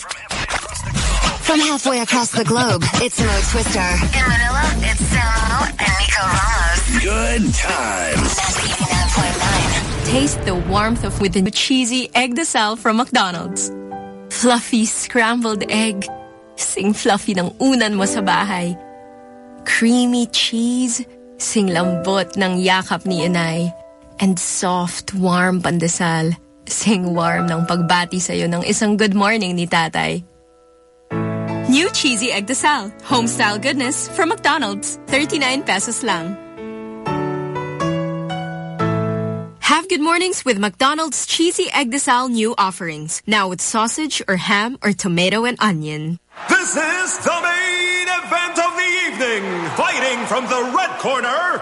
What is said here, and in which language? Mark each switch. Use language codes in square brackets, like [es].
[en] From halfway across the globe, it's Mo Twister. In Manila, it's Samo and Nico Ramos. Good times. Taste the warmth of within the cheesy egg de sal from McDonald's. Fluffy scrambled egg. [tl] Sing fluffy ng unan mo sa bahay. [en] Creamy cheese. [tl] Sing lambot ng yakap ni inay. [en] And soft, warm pandesal. [tl] Sing warm ng pagbati sa'yo ng isang good morning ni tatay. [en] New cheesy egg desal. Homestyle goodness from McDonald's. 39 pesos lang. Have good mornings with McDonald's Cheesy Egg Desal new offerings. Now with sausage or ham or tomato and onion. This is the main event of the evening. Fighting from the red corner.